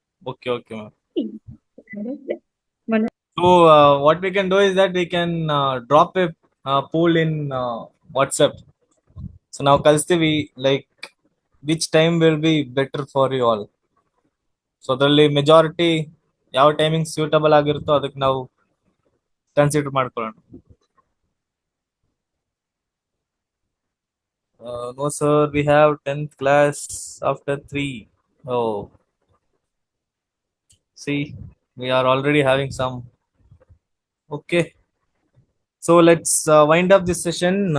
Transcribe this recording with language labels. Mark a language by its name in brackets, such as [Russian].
[English] Okay, ma'am. So what we can do is that we can drop a poll in WhatsApp. So now [Kannada] ಕಳಿಸ್ತೀವಿ [English] like which time will be better for you all. [Kannada] So ಅದರಲ್ಲಿ majority ಯಾವ timing suitable ಆಗಿರುತ್ತೋ ಅದಕ್ಕೆ ನಾವು consider ಮಾಡ್ಕೊಳ್ಳೋಣ. [English] No sir, we have 10th class after 3. Oh, see, we are already having some. Okay, so let's wind up this session.